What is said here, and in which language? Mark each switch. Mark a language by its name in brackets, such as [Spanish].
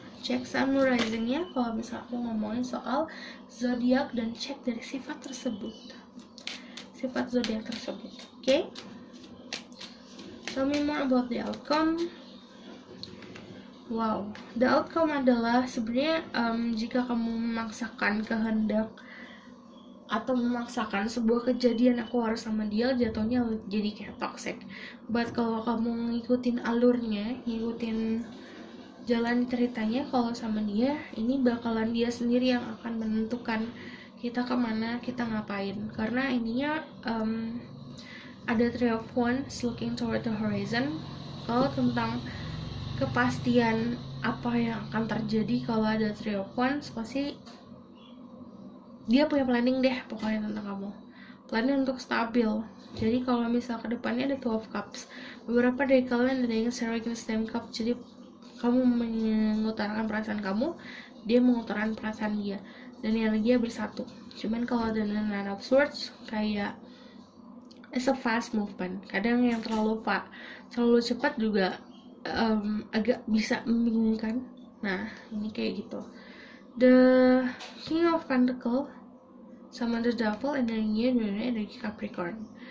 [Indonesian] Cek Sun Rising-nya kalau misal aku ngomongin soal zodiak, dan cek dari sifat tersebut, sifat zodiak tersebut. [English] Okay? Tell me more about the outcome. Wow, the outcome [Indonesian] adalah sebenarnya jika kamu memaksakan kehendak atau memaksakan sebuah kejadian, aku harus sama dia, jatuhnya jadi kayak toxic. But kalau kamu ngikutin alurnya, ngikutin jalan ceritanya, kalau sama dia, ini bakalan dia sendiri yang akan menentukan kita kemana, kita ngapain. Karena ininya ada 3 of Wands, [English] looking toward the horizon. [Indonesian] Kalau tentang kepastian apa yang akan terjadi kalau ada 3 of Wands, pasti dia punya planning deh pokoknya tentang kamu, planning untuk stabil. Jadi kalau misal ke depannya ada 2 of Cups, beberapa dari kalian ada yang [English] sharing the same cup. [Indonesian] Jadi kamu mengutarakan perasaan kamu, dia mengutarakan perasaan dia, dan energinya bersatu. Cuman kalau ada Nine of Swords kayak [English] it's a fast movement. [Indonesian] Kadang yang terlalu cepat juga agak bisa membingungkan. Nah, ini kayak gitu. The King of Pentacle sama The Devil energinya energi Capricorn.